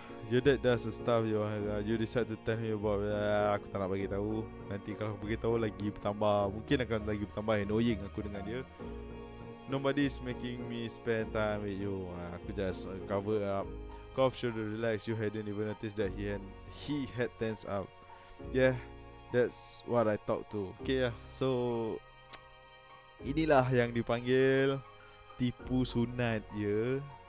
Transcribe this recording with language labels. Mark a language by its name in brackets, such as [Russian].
[English] Your dad does the stuff you decide to tell him about. [Malay] Aku tak nak bagi tahu. Nanti kalau aku bagi tahu lagi bertambah, mungkin akan lagi bertambah annoying aku dengan dia. [English] Nobody's making me spend time with you. [Malay] Aku [English] just cover up. Kof should relax. You hadn't even noticed that he had tense up. Yeah, that's what I thought too. Okay lah. [Malay] So inilah yang dipanggil tipu sunat ya.